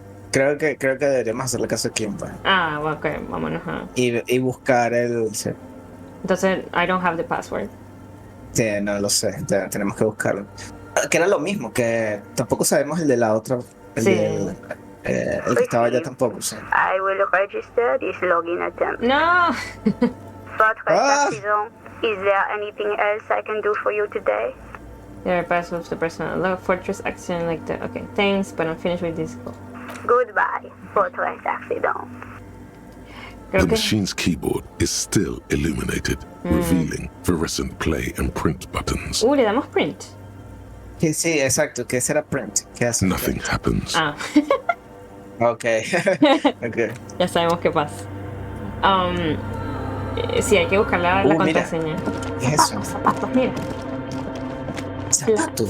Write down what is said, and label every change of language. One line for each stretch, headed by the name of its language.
Spanish: Creo que deberíamos hacerle caso a Kim, pues. Ok, vámonos a... Y buscar el... Sí, Entonces,
English: I don't have the password.
Spanish: sí, no lo sé. Tenemos que buscarlo. Que era lo mismo, que tampoco sabemos el de la otra. El Sí. el que estaba allá tampoco, sí.
English: I will register this login attempt. No. Fortress accident. Is there anything else I can do for you today? There are passwords to personal log, fortress action like that. Okay, thanks, but I'm finished with this. Goodbye, Fortress accident.
Spanish: Creo
English: The machine's keyboard is still illuminated, revealing fluorescent play and print buttons.
Spanish: Le damos print. Que sí, exacto, que ese era print. ¿Qué hace?
English: Nothing happens.
Spanish: Ok. Ok. Ya sabemos qué pasa. Sí, hay que buscar la Mira. contraseña. ¿Qué es eso? Zapatos, mira. Zapatos.